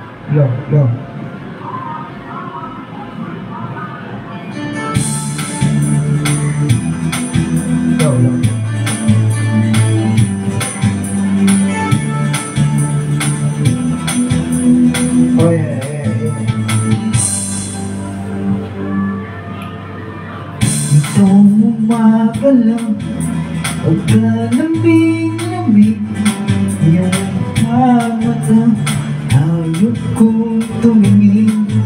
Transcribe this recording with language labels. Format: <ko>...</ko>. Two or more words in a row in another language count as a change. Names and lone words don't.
<en>Yo, yo. Yo, yo. Oh yeah, yeah, yeah.</en> <tl>Itong umaga lang, pagkalambing-lamig, iyong mata, hayop kong tumingin.</tl>